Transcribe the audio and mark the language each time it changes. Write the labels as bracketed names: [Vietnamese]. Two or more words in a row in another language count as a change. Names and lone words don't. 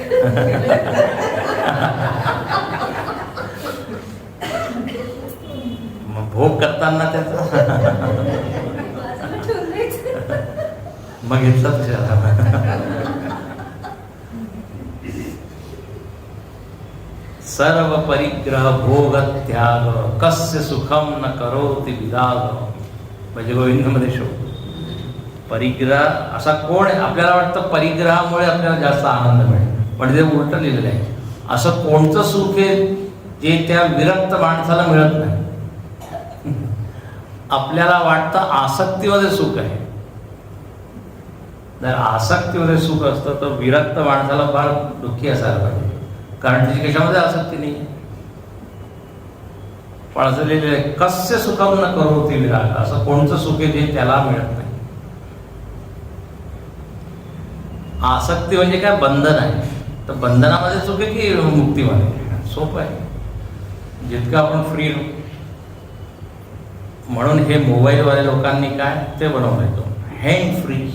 [Marathi] मग भोग करताना त्याचा मग घेतला तुझ्या. [Sanskrit] सर्व परिग्रह भोग त्याग कस्य सुखम न करोति विराग. [Marathi] म्हणजे गोविंदमध्ये शोध परिग्रह असा कोण आहे. आपल्याला वाटतं परिग्रहामुळे आपल्याला जास्त आनंद मिळेल, पण ते उलट लिहिलेलं आहे. असं कोणतं सुख आहे जे त्या विरक्त माणसाला मिळत नाही. आपल्याला वाटतं आसक्तीमध्ये सुख आहे. जर आसक्तीमध्ये सुख असतं तर विरक्त माणसाला फार दुःखी असायला पाहिजे, कारण त्याची कशामध्ये आसक्ती नाही. पण असं लिहिलेलं आहे [Sanskrit] कस्य सुखम न करोति विराग. [Marathi] असं कोणतं सुख आहे जे त्याला मिळत नाही. आसक्ती म्हणजे काय, बंधन आहे. तर बंधनामध्ये सुख आहे की मुक्तीमध्ये, सोपं आहे. जितकं आपण फ्री. म्हणून हे मोबाईलवाले लोकांनी काय ते बनवलंय, तो [English] hand free.